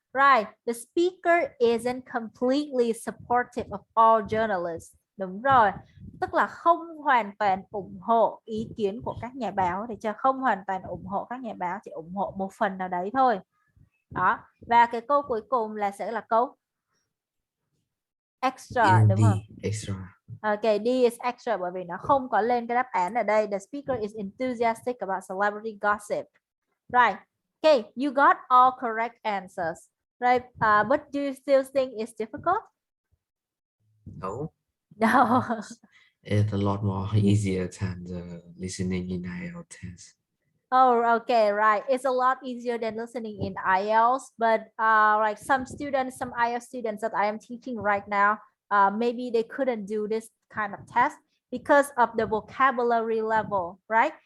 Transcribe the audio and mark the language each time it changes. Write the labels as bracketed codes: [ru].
[en] Right, the speaker isn't completely supportive of all journalists. [vi] Đúng rồi, tức là không hoàn toàn ủng hộ ý kiến của các nhà báo, thì chưa, không hoàn toàn ủng hộ các nhà báo, chỉ ủng hộ một phần nào đấy thôi. Đó, và cái câu cuối cùng là sẽ là câu extra, đúng không? [en] Extra. Ok, D is extra [vi] bởi vì nó không có lên cái đáp án ở đây. [en] The speaker is enthusiastic about celebrity gossip. Right. Okay, you got all correct answers. Right, but do you still think it's difficult? No. No. It's a lot more easier than the listening in IELTS test. Oh, okay, right. It's a lot easier than listening in IELTS, but like some IELTS students that I am teaching right now, maybe they couldn't do this kind of test because of the vocabulary level, right?